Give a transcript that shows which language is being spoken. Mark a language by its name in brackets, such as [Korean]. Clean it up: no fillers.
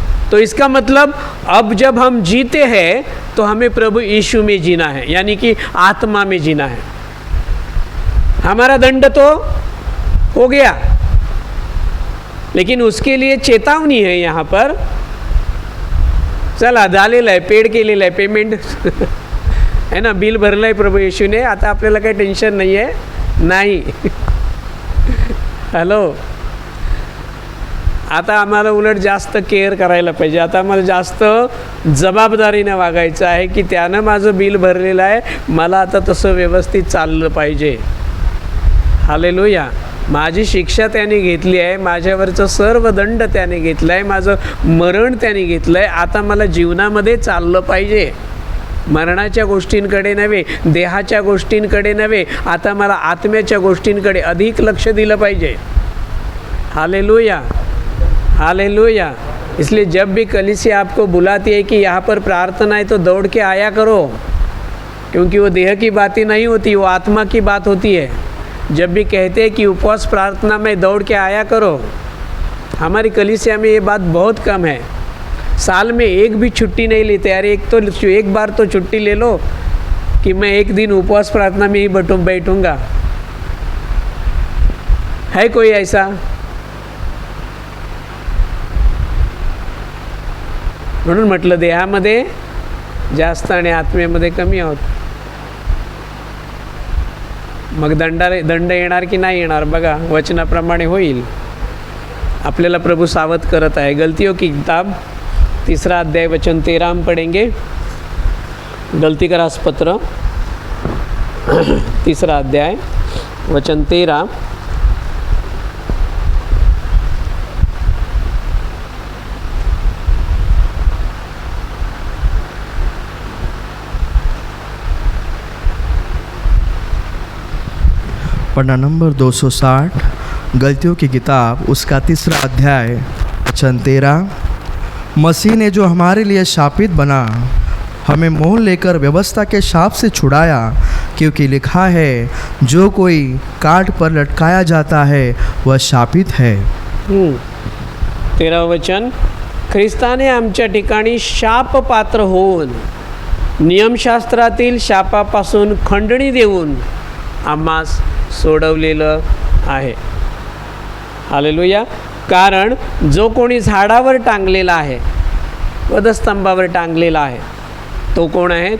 [Hindi] तो इसका मतलब अब जब हम जीते हैं तो हमें प्रभु यीशु में जीना है, यानी कि आत्मा में जीना है. हमारा दंड तो हो गया, लेकिन उसके लिए चेतावनी है यहाँ पर. [Marathi] चला झालेलं आहे, पेड केलेलं आहे, पेमेंट आहे ना, बिल भरलं आहे प्रभू येशूने, आता आपल्याला काही टेन्शन नाही आहे. नाही हॅलो, आता आम्हाला उलट जास्त केअर करायला पाहिजे. आता आम्हाला जास्त जबाबदारीने वागायचं आहे की त्यानं माझं बिल भरलेलं आहे, मला आता तसं व्यवस्थित चाललं पाहिजे. हालेलुया. माझी शिक्षा त्याने घेतली आहे, माझ्यावरचं सर्व दंड त्याने घेतला आहे, माझं मरण त्याने घेतलं आहे. आता मला जीवनामध्ये चाललं पाहिजे, मरणाच्या गोष्टींकडे नव्हे, देहाच्या गोष्टींकडे नव्हे, आता मला आत्म्याच्या गोष्टींकडे अधिक लक्ष दिलं पाहिजे. Hallelujah, hallelujah. [Hindi] इसलिए जब भी कलीसिया आपको बुलाती है कि यहाँ पर प्रार्थना है तो दौड़ के आया करो, क्योंकि वो देह की बातें नहीं होती, वो आत्मा की बात होती है. जब भी कहते हैं कि उपवास प्रार्थना में दौड़ के आया करो, हमारी कलीसिया में ये बात बहुत कम है. साल में एक भी छुट्टी नहीं लेते. अरे एक बार तो छुट्टी ले लो कि मैं एक दिन उपवास प्रार्थना में ही बैठूंगा. है कोई ऐसा? [Marathi] म्हणून म्हटलं देहामध्ये जास्त आणि आत्मेमध्ये कमी आहोत. मग दंड येणार की नाही येणार बघा, वचनाप्रमाणे होईल. आपल्याला प्रभू सावध करत आहे. [Hindi] गलतियों की किताब 3 अध्याय वचन 13 हम पढ़ेंगे. गलती का राजपत्र 3 अध्याय वचन 13. पन्ना नंबर 260, गलतियों की किताब उसका 3 अध्याय वचन 13. मसीह ने जो हमारे लिए शापित बना, हमें मोल लेकर व्यवस्था के शाप से छुड़ाया, क्योंकि लिखा है, जो कोई काट पर लटकाया जाता है वह शापित है. 13 वचन. [Marathi] ख्रिस्ताने आमच्या ठिकाणी शापपात्र होऊन नियमशास्त्रातील शापापासून खंडणी देऊन आम्हास सोडवलेलं आहे. हालेलुया. कारण जो कोणी झाडावर टांगलेला आहे, वधस्तंभावर टांगलेला आहे, तो कोण आहे?